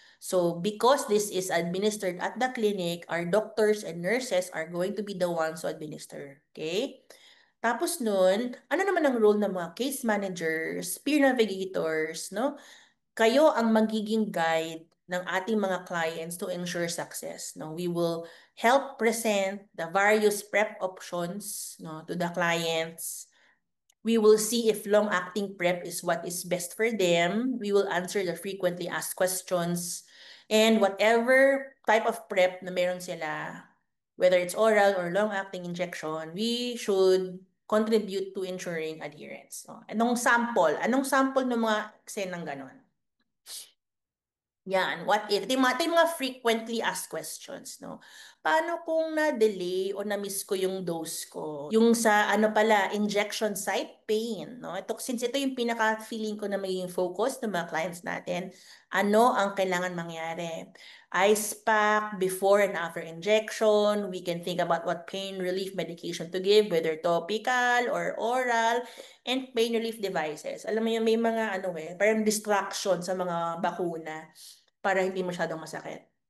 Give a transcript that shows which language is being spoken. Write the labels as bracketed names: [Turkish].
[English] So, because this is administered at the clinic, our doctors and nurses are going to be the ones to administer. Okay? [Filipino] Tapos nun, ano naman ang role ng mga case managers, peer navigators, no? Kayo ang magiging guide ng ating mga clients [English] to ensure success. [Filipino] No? [English] We will help present the various prep options, no, to the clients. We will see if long-acting PrEP is what is best for them. We will answer the frequently asked questions. And whatever type of PrEP [Filipino] na meron sila, [English] whether it's oral or long-acting injection, we should contribute to ensuring adherence. No? [Filipino] Anong sample? Anong sample ng mga eksenang ganon? Yan, [English] what if? [Filipino] Ito yung mga [English] frequently asked questions, [Filipino] no? Paano kung na-delay o na-miss ko yung dose ko? Yung sa, ano pala, injection site pain, no? Since ito yung pinaka-feeling ko na magiging focus ng mga clients natin, ano ang kailangan mangyari? [English] Ice pack before and after injection. We can think about what pain relief medication to give, whether topical or oral, and pain relief devices. [Filipino] Alam mo yun, may mga parang distraction sa mga bakuna para hindi masyadong masakit.